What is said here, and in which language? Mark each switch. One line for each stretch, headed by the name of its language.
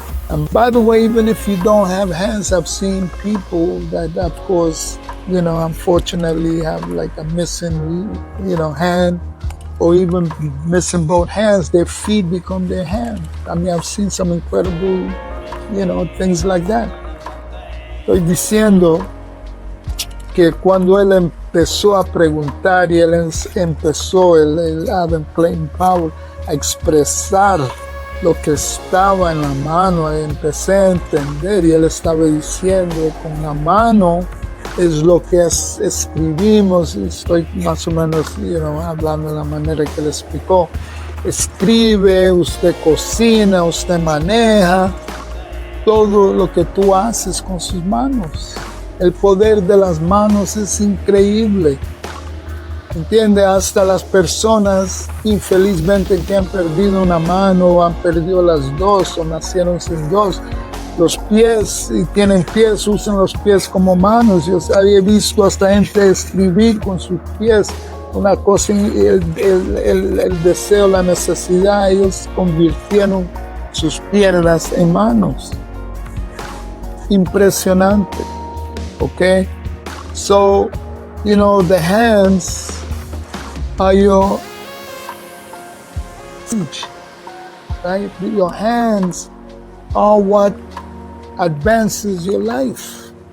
English: And by the way, even if you don't have hands, I've seen people that, of course, unfortunately have like a missing, hand, or even missing both hands. Their feet become their hand. I mean, I've seen some incredible, things like that.
Spanish: Estoy diciendo que cuando él empezó a preguntar y él empezó, el Adam Clayton Powell, a expresar lo que estaba en la mano, empecé a entender, y él estaba diciendo, con la mano es lo que escribimos, y estoy más o menos hablando de la manera que él explicó. Escribe, usted cocina, usted maneja, todo lo que tú haces con sus manos. El poder de las manos es increíble. ¿Entiende? Hasta las personas infelizmente que han perdido una mano o han perdido las dos o nacieron sin dos, los pies, y tienen pies, usan los pies como manos. Yo había visto hasta gente escribir con sus pies, una cosa, el deseo, la necesidad, ellos convirtieron sus piernas en manos. Impresionante.
English: Okay, so, the hands are your speech, right? Your hands are what advances your life.